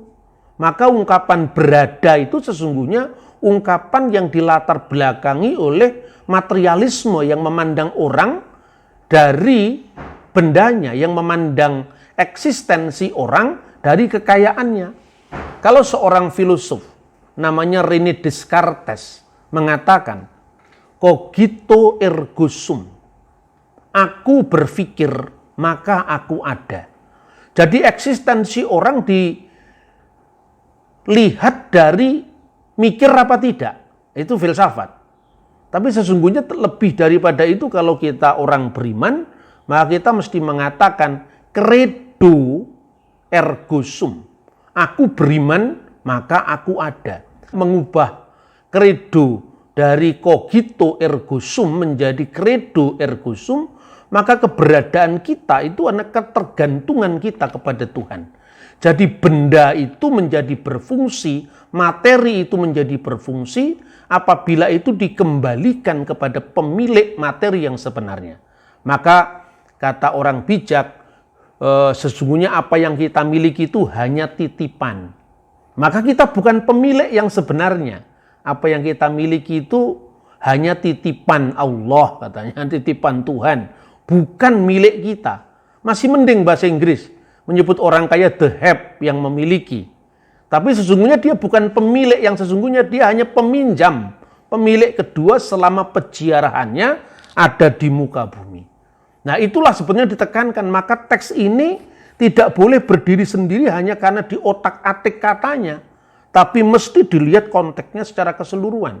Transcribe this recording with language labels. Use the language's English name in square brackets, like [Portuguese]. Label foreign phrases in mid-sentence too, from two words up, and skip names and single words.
[Indonesian] Maka ungkapan berada itu sesungguhnya ungkapan yang dilatar belakangi oleh materialisme yang memandang orang dari bendanya, yang memandang eksistensi orang dari kekayaannya. Kalau seorang filosof namanya René Descartes mengatakan, [Latin] cogito ergo sum, [Indonesian] aku berpikir maka aku ada. Jadi eksistensi orang dilihat dari mikir apa tidak. Itu filsafat. Tapi sesungguhnya lebih daripada itu, kalau kita orang beriman, maka kita mesti mengatakan [Latin] credo ergo sum. [Indonesian] Aku beriman, maka aku ada. Mengubah credo dari [Latin] cogito ergo sum [Indonesian] menjadi [Latin] credo ergo sum, [Indonesian] maka keberadaan kita itu adalah ketergantungan kita kepada Tuhan. Jadi benda itu menjadi berfungsi, materi itu menjadi berfungsi apabila itu dikembalikan kepada pemilik materi yang sebenarnya. Maka kata orang bijak, sesungguhnya apa yang kita miliki itu hanya titipan. Maka kita bukan pemilik yang sebenarnya. Apa yang kita miliki itu hanya titipan Allah, katanya, titipan Tuhan. Bukan milik kita. Masih mending bahasa Inggris menyebut orang kaya [English] the have, [Indonesian] yang memiliki. Tapi sesungguhnya dia bukan pemilik yang sesungguhnya, dia hanya peminjam. Pemilik kedua selama peziarahannya ada di muka bumi. Nah, itulah sebenarnya ditekankan. Maka teks ini tidak boleh berdiri sendiri hanya karena di otak-atik katanya, tapi mesti dilihat konteksnya secara keseluruhan.